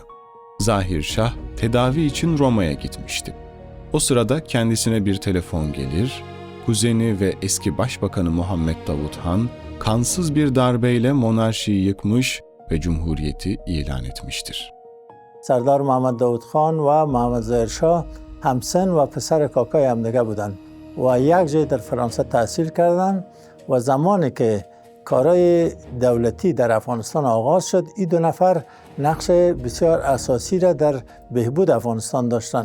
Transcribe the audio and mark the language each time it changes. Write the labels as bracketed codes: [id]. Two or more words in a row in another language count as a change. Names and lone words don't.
[tr] Zahir Şah tedavi için Roma'ya gitmişti. O sırada kendisine bir telefon gelir, kuzeni ve eski başbakanı Muhammed Davut Han kansız bir darbeyle monarşiyi yıkmış ve cumhuriyeti ilan etmiştir. [fa] سردار محمد داود خان و محمد ظاهر شاه همسن و پسر کاکای همدیگه بودند و یک جای در فرانسه تحصیل کردند و زمانی که کارهای دولتی در افغانستان آغاز شد این دو نفر نقش بسیار اساسی را در بهبود افغانستان داشتند.